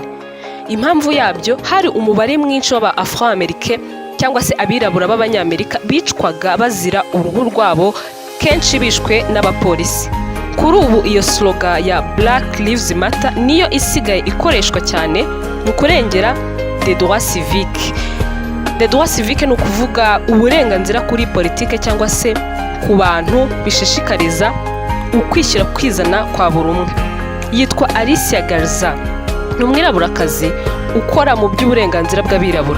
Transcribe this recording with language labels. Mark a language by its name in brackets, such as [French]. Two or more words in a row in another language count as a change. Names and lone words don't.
[Kinyarwanda] Impamvu yabyo hari umubare mwinshi w'aba Afro-Americain cyangwa se abirabura b'abanyamerika bicwaga bazira uruhu rwabo, kenshi bishwe n'abapolisi. Kuri ubu iyo slogan ya Black Lives Matter niyo isigaye ikoreshwa cyane mu kurengera [French] des droits civiques. Les droits civiques [Kinyarwanda] ni ukuvuga uburenganzira kuri politike cyangwa se ku bantu bishishikariza ukwishyira kwizana kwa buri umwe. Yitwa Alicia Garza, ni umwiraburakazi ukora mu by'uburenganzira bw'abirabura.